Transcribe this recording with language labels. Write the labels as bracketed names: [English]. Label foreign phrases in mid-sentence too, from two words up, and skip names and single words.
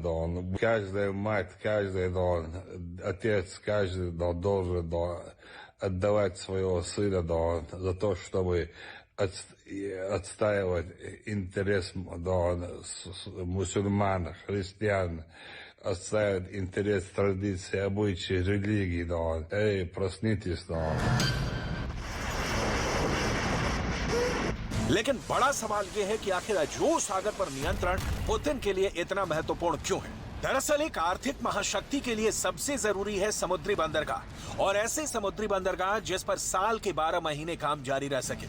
[Russian] Каждая мать, каждый отец, каждый должен отдавать своего сына за то, чтобы отстаивать интерес мусульман, христиан, отстаивать интерес традиций, обычаев, религий. Эй, проснитесь. [Hindi] लेकिन बड़ा सवाल यह है कि आखिर अजोव सागर पर नियंत्रण पुतिन के लिए इतना महत्वपूर्ण क्यों है। दरअसल एक आर्थिक महाशक्ति के लिए सबसे जरूरी है समुद्री बंदरगाह, और ऐसे समुद्री बंदरगाह जिस पर साल के 12 महीने काम जारी रह सके।